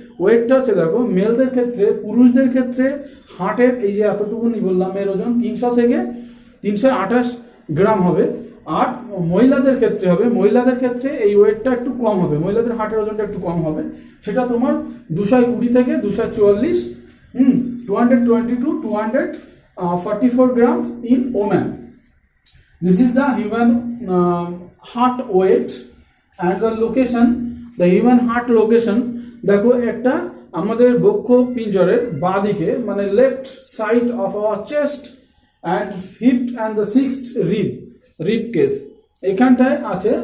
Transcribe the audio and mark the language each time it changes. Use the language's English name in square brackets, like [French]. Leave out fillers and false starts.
[Bangla] ওয়েটটা হচ্ছে দেখো, মেলদের ক্ষেত্রে, পুরুষদের ক্ষেত্রে হার্টের এই যে এতটুকুনি বললাম, এর ওজন 300 থেকে 328 গ্রাম হবে। আর মহিলাদের ক্ষেত্রে এই ওয়েটটা একটু কম হবে, মহিলাদের হার্টের ওজনটা একটু কম হবে, সেটা তোমার 220 থেকে 244, [English] 220 to 244 grams in women. This is the human heart weight and the location, the human heart location. [Bangla] দেখো, একটা আমাদের বক্ষ পিঞ্জরের বাঁ দিকে, মানে [English] left side of our chest and fifth and the sixth rib cage [Bangla] এখানটায় আছে।